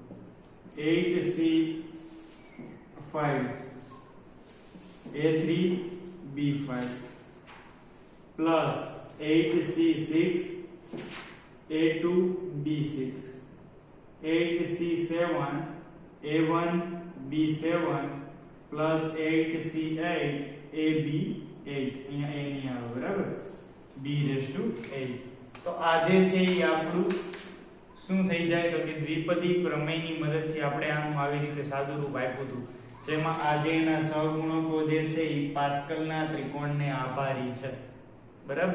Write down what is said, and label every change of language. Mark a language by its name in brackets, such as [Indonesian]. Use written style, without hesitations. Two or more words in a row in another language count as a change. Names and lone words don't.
[Gujarati] 8c5 a3 b5 plus 8c6 a2 b6 8c7 a1 b7 plus 8c8 ab8. અહીંયા a ની આવે બરાબર, b⁵8. તો આ જે છે એ આપણું શું થઈ જાય, તો કે દ્વિપદી પ્રમેયની મદદથી આપણે આનું આવી રીતે સાદું રૂપ આપ્યું હતું, જેમાં આજે એના સહગુણકો જે છે એ પાસ્કલના ત્રિકોણને આભારી છે બરાબર.